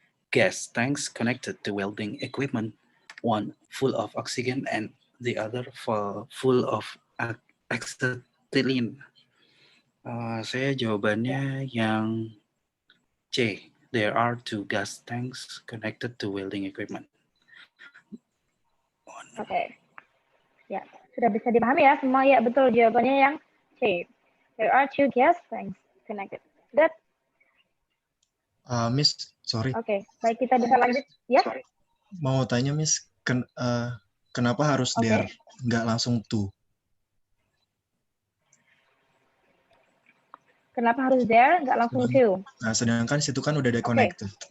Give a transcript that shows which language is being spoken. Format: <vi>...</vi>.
<en>Gas tanks connected to welding equipment, one full of oxygen and the other full of acetylene.</en> <id>Saya jawabannya yang C.</id> <en>There are 2 gas tanks connected to welding equipment.</en> <id>Oke. Ya, sudah bisa dipahami ya semua ya, betul jawabannya yang C.</id> <en>There are 2 gas tanks connected. Good. Miss, sorry.</en> <id>Oke, baik kita bisa lanjut ya. Mau tanya Miss, kenapa harus there, nggak langsung to? Kenapa harus there, nggak langsung to? Nah, sedangkan situ kan udah ada connected.</id>